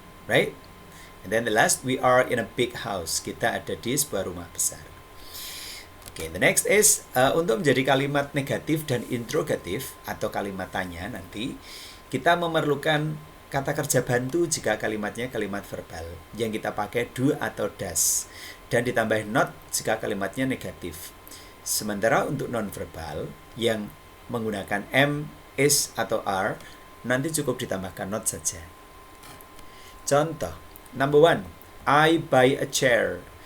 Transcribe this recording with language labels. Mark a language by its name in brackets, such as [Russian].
[English] Right? And then the last, we are in a big house. [Indonesian] Kita ada di sebuah rumah besar. [English] Okay, the next is, [Indonesian] untuk menjadi kalimat negatif dan interrogatif, atau kalimat tanya nanti, kita memerlukan kata kerja bantu jika kalimatnya kalimat verbal, yang kita pakai do atau does, dan ditambah not jika kalimatnya negatif. Sementara untuk non-verbal yang menggunakan am, is, atau are, nanti cukup ditambahkan not saja. Contoh, [English] number 1, I buy a chair.